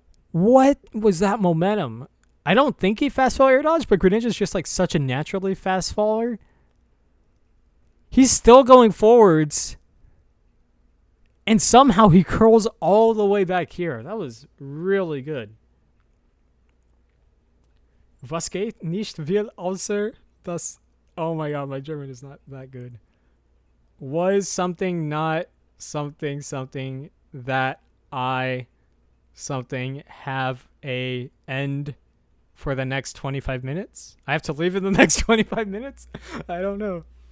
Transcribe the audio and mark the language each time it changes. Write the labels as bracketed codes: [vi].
[en] What was that momentum? I don't think he fast fall air dodge, but Greninja is just like such a naturally fast faller. He's still going forwards. And somehow he curls all the way back here. That was really good. [de] Was geht nicht viel außer das... [en] Oh my god, my German is not that good. Was something not something something that I something have a end for the next 25 minutes? I have to leave in the next 25 minutes? I don't know.